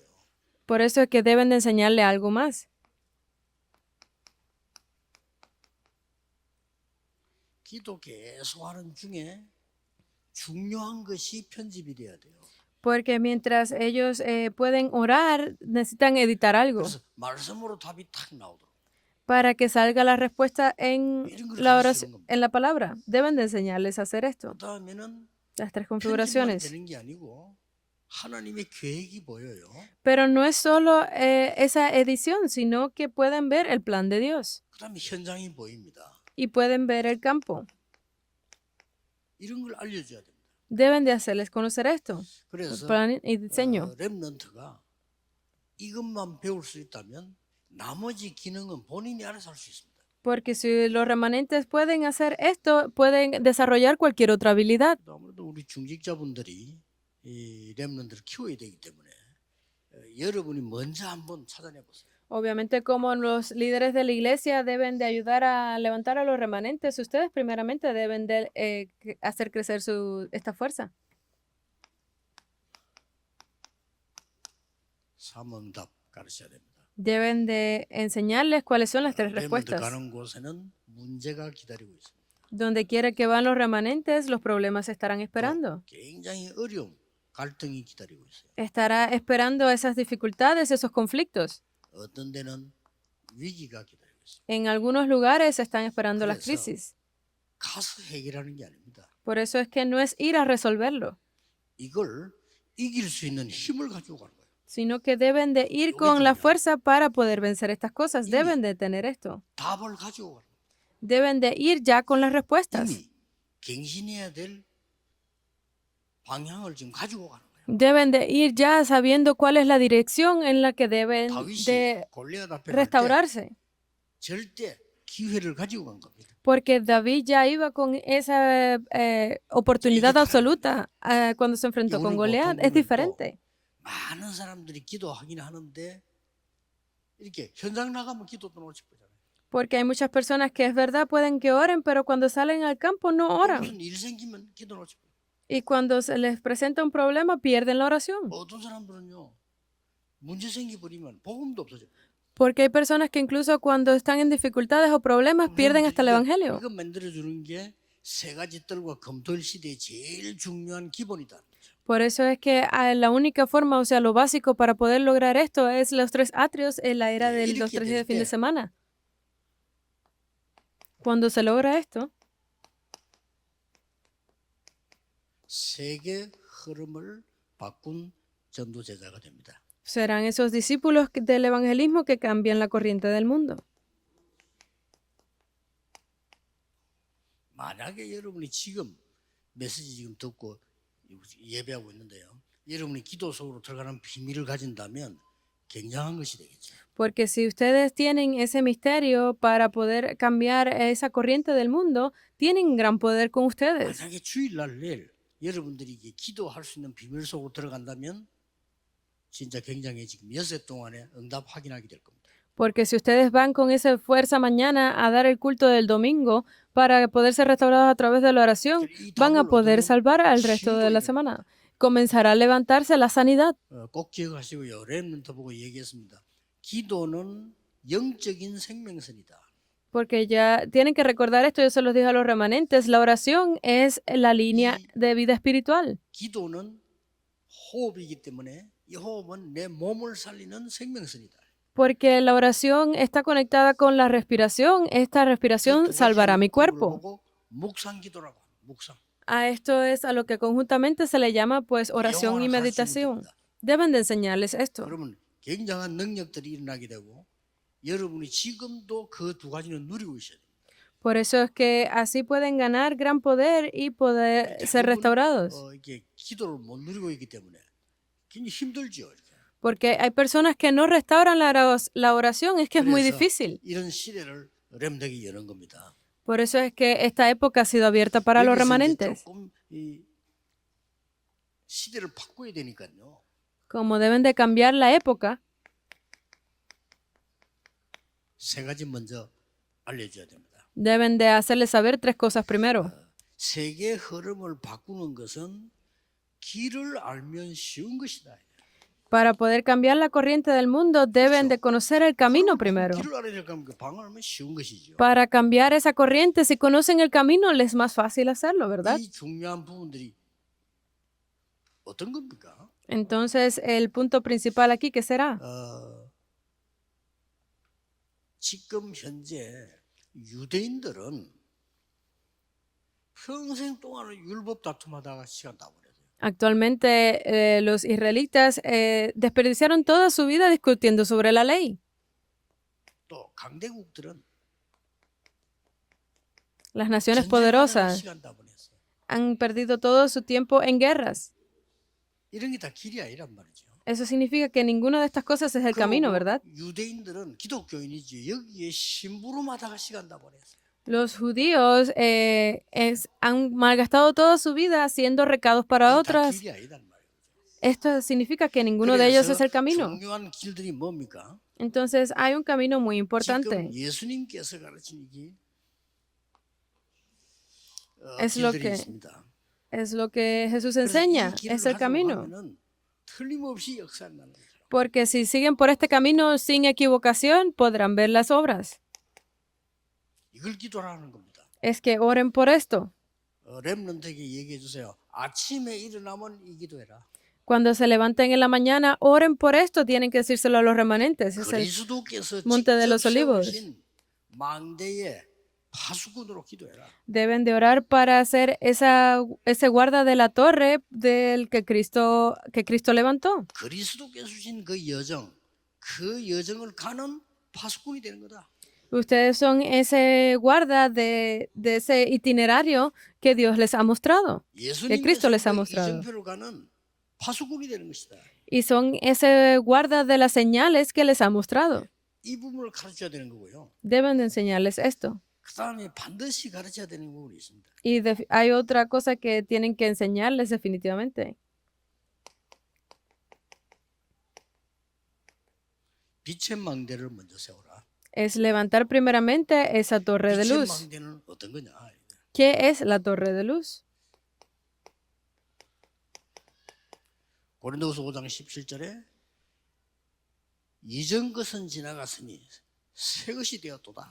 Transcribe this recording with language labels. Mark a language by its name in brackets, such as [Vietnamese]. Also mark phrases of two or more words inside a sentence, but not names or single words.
[Spanish] Por eso es que deben de enseñarle algo más. [Korean] 기도 계속 하는 중에 중요한 것이 편집이 돼야 돼요. [Spanish] Porque mientras ellos pueden orar, necesitan editar algo [Korean] 그래서 말씀으로 답이 탁 나오도록. [Spanish] para que salga la respuesta en la oración, en la palabra. Deben de enseñarles a hacer esto. [Korean] 그다음에는 [Spanish] Las tres [Korean] 편집만 [Spanish] configuraciones. [Korean] 되는 게 아니고 하나님의 계획이 보여요. [Spanish] Pero no es solo esa edición, sino que pueden ver el plan de Dios [Korean] 그다음에 현장이 보입니다. [Spanish] y pueden ver el campo. [Korean] 이런 걸 알려줘야 됩니다. [Spanish] Deben de hacerles conocer esto, el [Korean] 그래서 [Spanish] plan y diseño. [Korean] 렘넌트가 이것만 배울 수 있다면 나머지 기능은 본인이 알아서 할 수 있습니다. [Spanish] Porque si los remanentes pueden hacer esto, pueden desarrollar cualquier otra habilidad. [Korean] 아무래도 우리 중직자분들이 이 렘넌트를 키워야 되기 때문에 여러분이 먼저 한번 찾아내 보세요. [Spanish] Obviamente, como los líderes de la iglesia deben de ayudar a levantar a los remanentes, ustedes primeramente deben de hacer crecer esta fuerza. [Korean] 삼응답 가르쳐야 됩니다. [Spanish] Deben de enseñarles cuáles son las tres [Korean] 렘넌트 [Spanish] respuestas. [Korean] 가는 곳에는 문제가 기다리고 있습니다. [Spanish] Donde quiera que van los remanentes, los problemas estarán esperando. [Korean] 굉장히 어려움, 갈등이 기다리고 있어요. [Spanish] Estará esperando esas dificultades, esos conflictos. [Korean] 어떤 데는 위기가 기다리고 있어요. [Spanish] En algunos lugares están esperando las [Korean] 그래서 [Spanish] crisis. [Korean] 가서 해결하는 게 아닙니다. [Spanish] Por eso es que no es ir a resolverlo, [Korean] 이걸 이길 수 있는 힘을 가지고 가는 거예요. [Spanish] sino que deben de ir con la fuerza para poder vencer estas cosas. Deben de tener esto. [Korean] 답을 가지고 가는 거예요. [Spanish] Deben de ir ya con las respuestas. [Korean] 이미 갱신해야 될 방향을 지금 가지고 가는 거예요. [Spanish] Deben de ir ya sabiendo cuál es la dirección en la que deben [Korean] 다윗이 [Spanish] de [Korean] 골리앗 앞에 갈 때 [Spanish] restaurarse. [Korean] 절대 기회를 가지고 간 겁니다. [Spanish] Porque David ya iba con esa oportunidad [Korean] 다르- [Spanish] absoluta cuando se enfrentó con [Korean] 오늘 [Spanish] Goliat. [Korean] 보통 [Spanish] Es [Korean] 보면 [Spanish] diferente. [Korean] 많은 사람들이 기도하긴 하는데 이렇게 현장 나가면 기도도 놓칠 거잖아요. [Spanish] Porque hay muchas personas que es verdad pueden que oren, pero cuando salen al campo no [Korean] 또 [Spanish] oran. [Korean] 무슨 일 생기면 기도 놓칠 거예요. [Spanish] Y cuando se les presenta un problema, pierden la oración. [Korean] 어떤 사람들은요 문제 생기버리면 복음도 없어져요. [Spanish] Porque hay personas que incluso cuando están en dificultades o problemas pierden hasta el evangelio. [Korean] 이거 만들어주는 게 세 가지 뜰과 검토일 시대의 제일 중요한 기본이다. [Spanish] Por eso es que la única forma, o sea, lo básico para poder lograr esto es los tres atrios en la era de los 3 días de fin de semana. Cuando se logra esto, [Korean] 세계 흐름을 바꾼 전도 제자가 됩니다. [Spanish] serán esos discípulos del evangelismo que cambian la corriente del mundo. [Korean] 만약에 여러분이 지금 메시지 지금 듣고 예배하고 있는데요. 여러분이 기도 속으로 들어가는 비밀을 가진다면 굉장한 것이 되겠죠. [Spanish] Porque si ustedes tienen ese misterio para poder cambiar esa corriente del mundo, tienen gran poder con ustedes. [Korean] 만약에 주일날 내일 여러분들이 이게 기도할 수 있는 비밀 속으로 들어간다면 진짜 굉장히 지금 여세 동안에 응답 확인하게 될 겁니다. [Spanish] Porque si ustedes van con esa fuerza mañana a dar el culto del domingo para poder ser restaurados a través de la oración, van a poder salvar al resto de la semana. Comenzará a levantarse la sanidad. [Korean] 꼭 기억하시고요. 렘넌트 보고 얘기했습니다. 기도는 영적인 생명선이다. [Spanish] Porque ya tienen que recordar esto, yo se los dije a los remanentes, la oración es la línea de vida espiritual. [Korean] 기도는 호흡이기 때문에 이 호흡은 내 몸을 살리는 생명선이다. [Spanish] Porque la oración está conectada con la respiración. Esta respiración salvará mi cuerpo. [Korean] 묵상 기도라고 묵상. [Spanish] A esto es a lo que conjuntamente se le llama pues oración y meditación. Deben de enseñarles esto. [Korean] 그러면 굉장한 능력들이 일어나게 되고 여러분이 지금도 그 두 가지는 누리고 있어야 돼요. [Spanish] Por eso es que así pueden ganar gran poder y poder ser restaurados. [Korean] 이게 기도를 못 누리고 있기 때문에 굉장히 힘들죠. 이렇게. [Spanish] Porque hay personas que no restauran la oración, es que es muy difícil. [Korean] 이런 시대를 렘덕이 여는 겁니다. [Spanish] Por eso es que esta época ha sido abierta para los [Korean] 여기서 이제 [Spanish] remanentes. [Korean] 조금 이 시대를 바꿔야 되니까요. [Spanish] Como deben de cambiar la época, [Korean] 세 가지 먼저 알려줘야 됩니다. [Spanish] deben de hacerles saber tres cosas primero. [Korean] 세계 흐름을 바꾸는 것은 길을 알면 쉬운 것이다. [Spanish] Para poder cambiar la corriente del mundo, deben de conocer el camino primero. [Korean] 길을 알아야 될까면 그 방을 알면 쉬운 것이죠. [Spanish] Para cambiar esa corriente, si conocen el camino, les es más fácil hacerlo, ¿verdad? [Korean] 이 중요한 부분들이 어떤 겁니까? [Spanish] Entonces, el punto principal aquí, ¿qué será? [Korean] 지금 현재 유대인들은 평생 동안은 율법 다툼하다가 시간 다 보내요. [Spanish] Actualmente, los israelitas desperdiciaron toda su vida discutiendo sobre la ley. [Korean] 또 강대국들은 [Spanish] Las naciones [Korean] 전쟁하다가 [Spanish] poderosas [Korean] 시간 다 보냈어요. [Spanish] han perdido todo su tiempo en guerras. [Korean] 이런 게 다 길이 아니란 말이죠. [Spanish] Eso significa que ninguna de estas cosas es el camino, ¿verdad? [Korean] 유대인들은 기독교인이지 여기에 심부름하다가 시간 다 보냈어요. [Spanish] Los judíos han malgastado toda su vida haciendo recados para [Korean] 다 [Spanish] otras. [Korean] 길이 아니란 말이에요. [Spanish] Esto significa que ninguno de ellos es el camino. [Korean] 중요한 길들이 뭡니까? [Spanish] Entonces hay un camino muy [Korean] 지금 [Spanish] importante. [Korean] 예수님께서 가르치는 게 [Spanish] Es lo [Korean] 길들이 [Spanish] que [Korean] 있습니다. [Spanish] Es lo que Jesús [Korean] 그래서 [Spanish] enseña, [Korean] 이 길을 [Spanish] es el [Korean] 가지고 [Spanish] camino. [Korean] 가면은 틀림없이 역사한다는 거죠. [Spanish] Porque si siguen por este camino sin equivocación, podrán ver las obras. [Korean] 이걸 기도하는 겁니다. [Spanish] Es que oren por esto. [Korean] 렘넌트에게 얘기해 주세요. 아침에 일어나면 이 기도해라. [Spanish] Cuando se levanten en la mañana, oren por esto. Tienen que decírselo a los remanentes. Es el [Korean] 그리스도께서 [Spanish] monte de [Korean] 직접 [Spanish] los olivos. [Korean] 세우신 망대의 파수꾼으로 기도해라. [Spanish] Deben de orar para hacer ese guarda de la torre del que Cristo levantó. [Korean] 그리스도께서 주신 그 여정을 가는 파수꾼이 되는 거다. [Spanish] Ustedes son ese guarda de ese itinerario que Dios les ha mostrado, que Cristo les ha [Korean] 예수님께서도 [Spanish] mostrado. [Korean] 이정표로 가는 파수꾼이 되는 것이다. [Spanish] Y son ese guarda de las señales que les ha mostrado. [Korean] 이 부분을 가르쳐야 되는 거고요. [Spanish] Deben de enseñarles esto. [Korean] 그 다음에 반드시 가르쳐야 되는 부분이 있습니다. [Spanish] Y hay otra cosa que tienen que enseñarles definitivamente. [Korean] 빛의 망대를 먼저 세워라. [Spanish] Es levantar primeramente esa torre de [Korean] 빛의 [Spanish] luz. [Korean] 망대는 어떤 거냐? [Spanish] ¿Qué es la torre de luz? [Korean] 고린도후서 5장 17절에 이전 것은 지나갔으니 새 것이 되었도다.